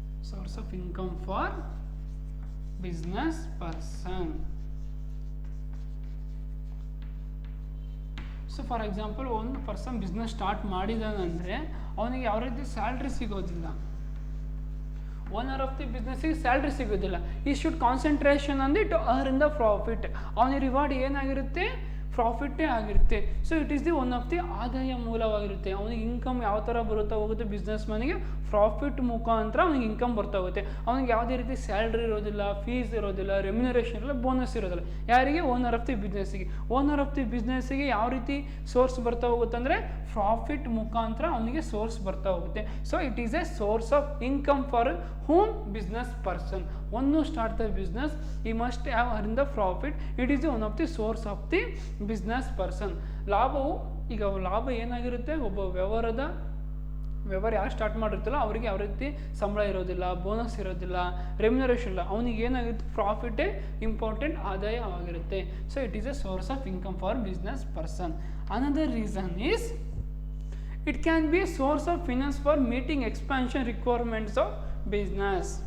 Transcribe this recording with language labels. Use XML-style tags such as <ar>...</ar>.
<en>Source of income for business person.</en> <kn>So for example ಒಂದು person business start ಮಾಡಿದಾನಂದರೆ ಅವನಿಗೆ ಯಾವ ರೀತಿ ಸ್ಯಾಲ್ರಿ ಸಿಗೋದಿಲ್ಲ.</kn> <en>owner of the ಬಿಸ್ನೆಸ್ಸಿಗೆ</en> <kn>ಸ್ಯಾಲ್ರಿ ಸಿಗೋದಿಲ್ಲ.</kn> <en>He should concentration ಅಂದರೆ to earn the profit.</en> <kn>ಅವನಿಗೆ ರಿವಾರ್ಡ್ ಏನಾಗಿರುತ್ತೆ? ಪ್ರಾಫಿಟ್ಟೇ ಆಗಿರುತ್ತೆ.</kn> <en>so it is the one of the</en> <kn>ಆದಾಯ ಮೂಲವಾಗಿರುತ್ತೆ. ಅವನಿಗೆ ಇನ್ಕಮ್ ಯಾವ ಥರ ಬರುತ್ತಾ ಹೋಗುತ್ತೆ? ಬಿಸ್ನೆಸ್ ಮನಿಗೆ ಪ್ರಾಫಿಟ್ ಮುಖಾಂತರ ಅವನಿಗೆ ಇನ್ಕಮ್ ಬರ್ತಾ ಹೋಗುತ್ತೆ. ಅವನಿಗೆ ಯಾವುದೇ ರೀತಿ ಸ್ಯಾಲ್ರಿ ಇರೋದಿಲ್ಲ, ಫೀಸ್ ಇರೋದಿಲ್ಲ, ರೆಮ್ಯುನರೇಷನ್ ಇರೋಲ್ಲ, ಬೋನಸ್ ಇರೋದಿಲ್ಲ. ಯಾರಿಗೆ? Owner of the ಬಿಸ್ನೆಸ್ಸಿಗೆ. Owner of the ಬಿಸ್ನೆಸ್ಸಿಗೆ ಯಾವ ರೀತಿ ಸೋರ್ಸ್ ಬರ್ತಾ ಹೋಗುತ್ತೆ ಅಂದರೆ ಪ್ರಾಫಿಟ್ ಮುಖಾಂತರ ಅವನಿಗೆ ಸೋರ್ಸ್ ಬರ್ತಾ ಹೋಗುತ್ತೆ.</kn> <en>So it is a source of income for whom? business person. One who start the business, he must have earned the profit. It is one of the source of the business person.</en> <kn>ಲಾಭವು ಈಗ ಲಾಭ ಏನಾಗಿರುತ್ತೆ? ಒಬ್ಬ ವ್ಯವಹಾರ ಯಾರು start ಮಾಡಿರ್ತಾರೋ ಅವರಿಗೆ ಯಾವ ರೀತಿ ಸಂಬಳ ಇರೋದಿಲ್ಲ, ಬೋನಸ್ ಇರೋದಿಲ್ಲ, ರೆಮ್ಯುನರೇಷನ್ ಇಲ್ಲ. ಅವನಿಗೆ ಏನಾಗಿರುತ್ತೆ? ಪ್ರಾಫಿಟೇ important ಆದಾಯವಾಗಿರುತ್ತೆ.</kn> <en>So it is a source of income for business person.</en> <kn>Another reason is</kn> <en>it can be a source of finance for meeting expansion requirements of business.</en>